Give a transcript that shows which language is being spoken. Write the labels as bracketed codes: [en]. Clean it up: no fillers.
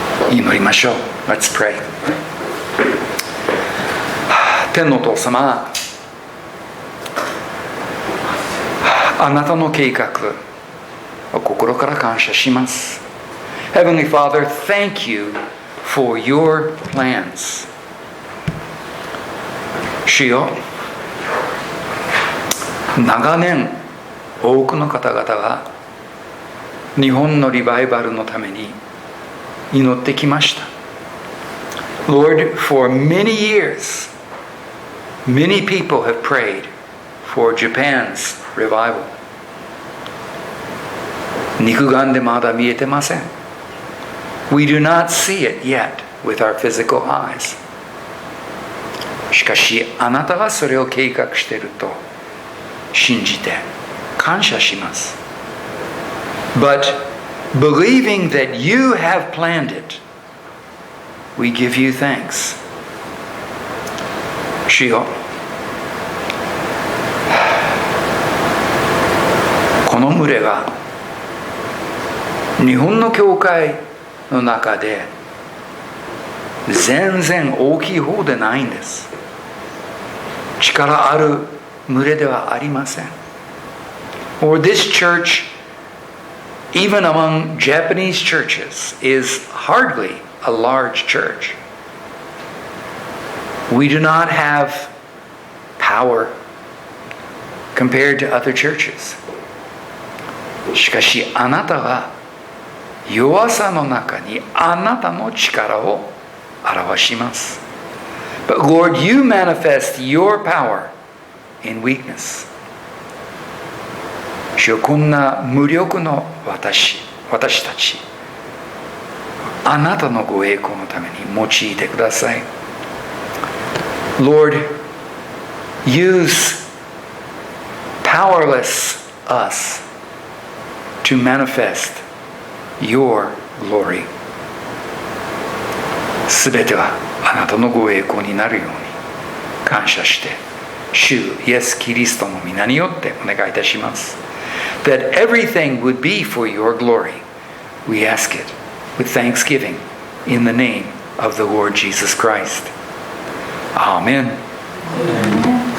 [ja] 祈りましょう。 [en] Let's pray. [ja] 天のお父様、あなたの計画を心から感謝します。 [en] Heavenly Father, thank you for your plans. [ja] 主よ、長年多くの方々が日本のリバイバルのために祈ってきました。 [en] Lord, for many years, many people have prayed for Japan's revival. [ja] 肉眼でまだ見えてません。 [en] We do not see it yet with our physical eyes. [ja] しかし、あなたがそれを計画していると信じて感謝します。 [en] But believing that you have planned it, we give you thanks. [ja] 主よ、この群れが日本の教会の中で全然大きい方でないんです。力ある群れではありません。 [en] Or this church, even among Japanese churches, is hardly a large church. We do not have power compared to other churches. [ja] しかしあなたは弱さの中にあなたの力を表します。 [en] But Lord, you manifest your power in weakness. [ja] 主よ、こんな無力の私たち、あなたのご栄光のために用いてください。 [en] Lord, use powerless us to manifest your glory. [ja] すべてはあなたのご栄光になるように感謝して主イエス・キリストの皆によってお願いいたします。 [en] That everything would be for your glory. We ask it with thanksgiving in the name of the Lord Jesus Christ. Amen.